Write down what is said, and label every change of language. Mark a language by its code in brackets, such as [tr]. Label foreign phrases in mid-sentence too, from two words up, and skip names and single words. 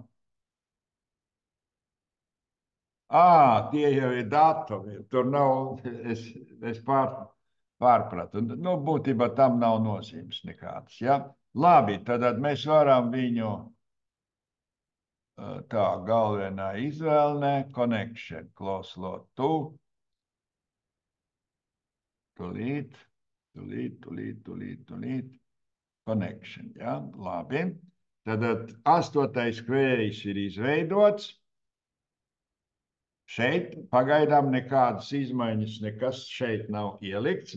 [lv] Tie jau ir datumi. Tur nav, es pārpratu. Nu, būtībā tam nav nozīmes nekādas. Ja? Labi, tad mēs varam viņu tā galvenā izvēlnē, [en] connection, close lot to. [lv] Tūlīt. Connection, ja? Labi. Tad 8. kvērijs ir izveidots. Šeit pagaidām nekādas izmaiņas, nekas šeit nav ielikts.